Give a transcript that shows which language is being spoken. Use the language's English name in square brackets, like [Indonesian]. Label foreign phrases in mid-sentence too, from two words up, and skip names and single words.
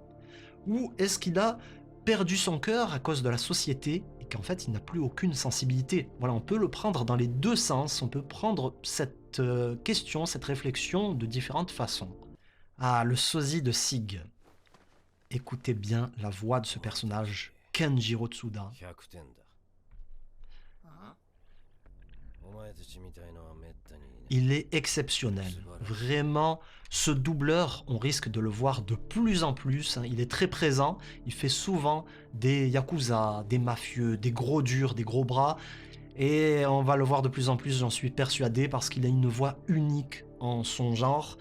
[French] Ou est-ce qu'il a perdu son cœur à cause de la société et qu'en fait il n'a plus aucune sensibilité? Voilà, on peut le prendre dans les deux sens, on peut prendre cette cette question, cette réflexion de différentes façons. Ah, le sosie de Sig. Écoutez bien la voix de ce personnage, Kenjiro Tsuda. [Japanese] 100 点だ。お前たちみたいのはめったにいない。 [French] Il est exceptionnel. Vraiment, ce doubleur, on risque de le voir de plus en plus. Hein. Il est très présent. Il fait souvent des yakuza, des mafieux, des gros durs, des gros bras. Et on va le voir de plus en plus, j'en suis persuadé, parce qu'il a une voix unique en son genre.